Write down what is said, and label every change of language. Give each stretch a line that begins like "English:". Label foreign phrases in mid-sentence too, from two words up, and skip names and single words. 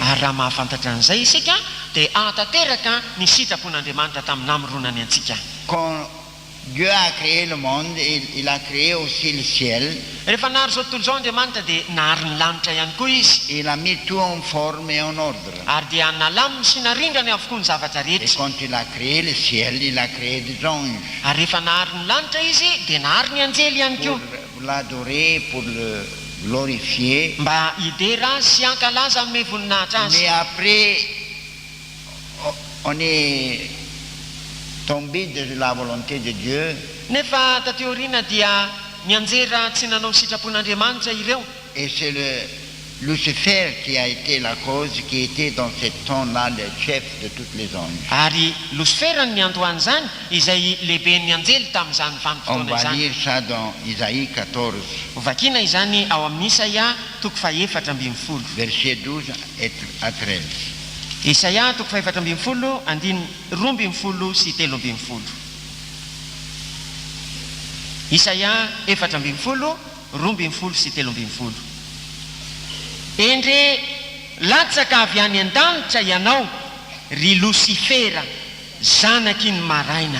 Malagasy: Ary raha mahafantatra an'izay isika dia ahatateraka ny sitrapon'andriamanitra tamin'ny namoronany antsika.
French: Quand Dieu a créé le monde, il a créé aussi le ciel.
Malagasy: Rehefa nahary izao tontolo izao andriamanitra dia nahary ny lanitra ihany koa izy,
French: Il a mis tout en forme et en ordre.
Malagasy: ary dia nalaminy sy narindrany avokoa ny zavatra
French: Et
Malagasy: rehetra.
French: quand il a créé le ciel, il a créé des anges
Malagasy: Ary rehefa nahary ny lanitra izy dia nahary ny anjely ihany
French: pour
Malagasy: koa,
French: l'adorer, pour le glorifier.
Malagasy: mba hidera sy hankalaza amin'ny voninahitra azy.
French: Mais après, on est tombé de la volonté de Dieu
Malagasy: Nefa taty aoriana dia nianjera tsy nanao sitrapon'andriamanitra ireo,
French: et c'est Lucifer qui a été la cause, qui était dans ce temps-là le chef de tous les anges.
Malagasy: ary Lucifer ny andohany zany izay lehibe ny anjely tamin'izany
French: On
Malagasy: vanim-potoana
French: va
Malagasy: izany.
French: lire ça dans Isaïe 14,
Malagasy: Vakina izany ao amin'ny Isaia toko fahaefatra ambin'ny folo.
French: versets 12 à 13.
Malagasy: Isaia toko fahaefatra ambin'ny folo, andiny roa ambin'ny folo sy telo ambin'ny folo. Isaia efatra ambin'ny folo, roa ambin'ny folo sy telo ambin'ny folo. Endre latsaka avy any an-danitra ianao, ry Lucifera, zanaky ny maraina.